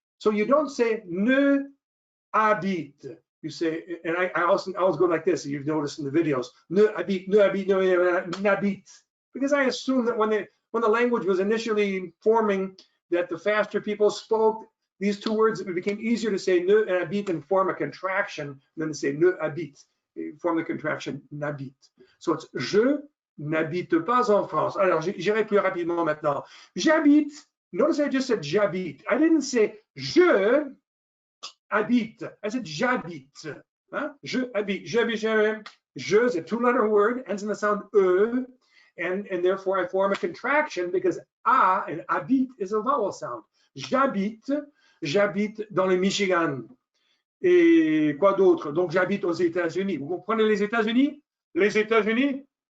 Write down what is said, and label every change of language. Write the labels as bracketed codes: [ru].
[en] So you don't say ne habite. You say, and I always go like this, you've noticed in the videos, [fr] ne habite, ne habite, ne habite. [en] Because I assume that when the language was initially forming, that the faster people spoke these two words, it became easier to say ne and habite and form a contraction than to say ne habite. Form the contraction n'habite. So it's [fr] je n'habite pas en France. Alors, j'irai plus rapidement maintenant. J'habite. [en] Notice I just said j'habite. I didn't say je habite. I said [fr] j'habite. Huh? Je habite. J'habite. [en] Je is a two-letter word, ends in the sound e, and therefore I form a contraction because a and habite is a vowel sound. [fr] J'habite dans le Michigan. Et quoi d'autre? Donc, j'habite aux États-Unis. Vous comprenez les États-Unis? Les États-Unis?